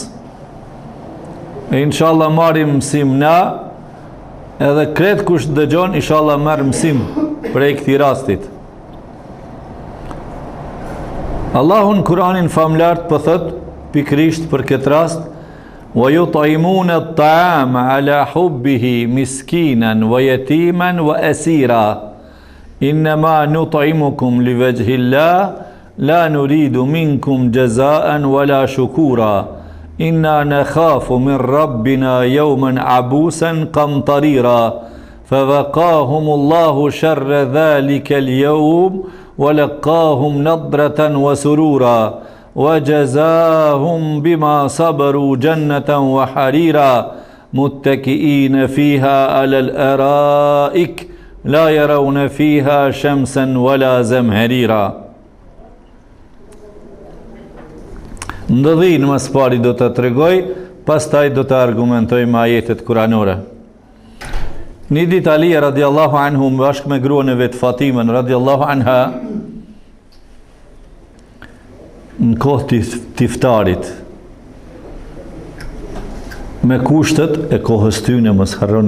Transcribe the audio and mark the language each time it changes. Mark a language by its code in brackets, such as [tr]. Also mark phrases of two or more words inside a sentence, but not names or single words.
[sq] E inshallah marrim mësim na, edhe kret kush dëgjon inshallah marr mësim prej këtij rastit. Allahu në Kur'anin famlart po thot pikrisht për këtë rast: [ar] ويطعمون الطعام على حبه مسكينا ويتيما وأسيرا إنما نطعمكم لوجه الله لا نريد منكم جزاء ولا شكورا إنا نخاف من ربنا يوما عبوسا قمطريرا فوقاهم الله شر ذلك اليوم ولقاهم نضرة وسرورا وجزاهم بما صبروا جنة وحريرا متكئين فيها على الأرائك لا يرون فيها شمسا ولا زمهريرا. [sq] Ndodhin mas pari do të tregoj, pastaj do të argumentoj me ajetet kuranore. Një ditë Alija [ar] رضي الله عنه [sq] bashkë me gruan e vetë Fatimen [ar] رضي الله عنها [sq] në kohë të iftarit me kushtet e kohës tyne mos harroni.